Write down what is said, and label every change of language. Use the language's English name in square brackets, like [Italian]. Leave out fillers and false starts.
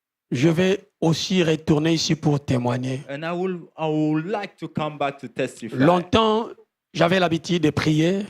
[French] Je vais aussi retourner ici pour témoigner. [English] And I would like to come back to testify. [French] Longtemps, j'avais l'habitude de prier,